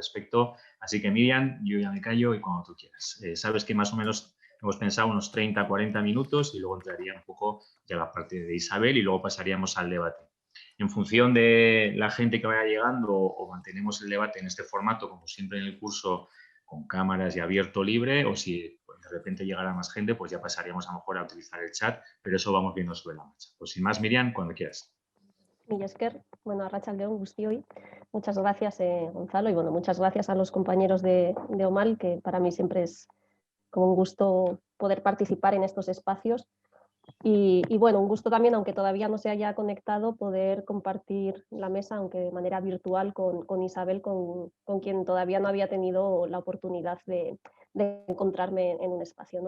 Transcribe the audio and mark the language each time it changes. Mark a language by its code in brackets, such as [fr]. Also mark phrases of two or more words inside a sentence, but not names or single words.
[es] Así que Miriam, yo ya me callo y cuando tú quieras. Sabes que más o menos hemos pensado unos 30, 40 minutos y luego entraría un poco ya la parte de Isabel y luego pasaríamos al debate. En función de la gente que vaya llegando o mantenemos el debate en este formato, como siempre en el curso, con cámaras y abierto libre, o si pues, de repente llegara más gente, pues ya pasaríamos a lo mejor a utilizar el chat, pero eso vamos viendo sobre la marcha. Pues sin más, Miriam, cuando quieras. [eu] Mila esker, bueno, arratsalde-on guztioi. [es] Muchas gracias, Gonzalo, y bueno, muchas gracias a los compañeros de OMAL, que para mí siempre es como un gusto poder participar en estos espacios. Y bueno, un gusto también, aunque todavía no se haya conectado, poder compartir la mesa, aunque de manera virtual, con Isabel, con quien todavía no había tenido la oportunidad de encontrarme en un espacio, ¿no?